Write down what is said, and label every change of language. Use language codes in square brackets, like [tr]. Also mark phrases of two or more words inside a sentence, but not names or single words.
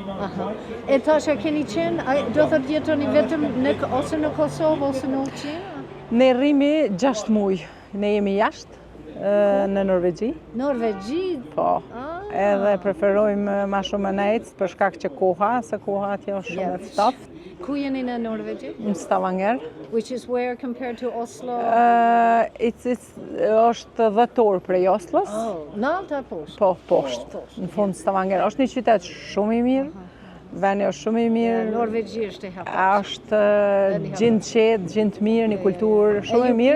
[sq] E tasha keni qenë, do thot jetoni vetëm ose në Kosovë ose në Ulqin? Ne rrimi 6 muaj, ne jemi jashtë në Norvegji. Norvegji? Po, edhe preferojmë ma shumë në ecë për shkak që koha, se koha atje është shumë e ftoftë. Ku jeni në Norvegji? Në Stavanger. [en] Which is where compared to Oslo? [sq] Është 10 orë prej Oslos. Në alta poshtë? Po, poshtë. Në fund Stavanger. Është një qytet shumë i mirë. Vendi është shumë i mirë. Norvegji është e hapur. Është gjindë qetë, gjindë mirë, një kulturë shumë e mirë.